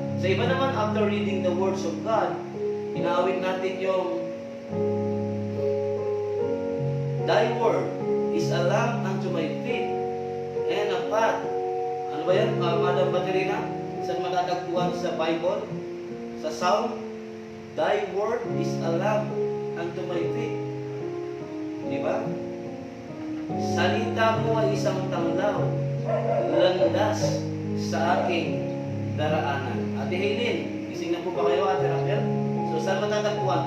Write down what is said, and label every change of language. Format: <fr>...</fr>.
<tl>Sa iba naman,</tl> <en>after reading the words of God,</en> <tl>inaawit natin yung</tl> <en>Thy word is a lamp unto my feet and a path.</en> <tl>Ano ba yan, Madam Baterina? Saan matatagpuan sa Bible? Sa Psalm?</tl> <en>Thy word is a lamp unto my feet.</en> <tl>Di ba? Salita mo ay isang tanglaw, landas sa aking daraanan. Ate Haylin, gising na po ba kayo, Ate Raquel? So saan matatagpuan?</tl>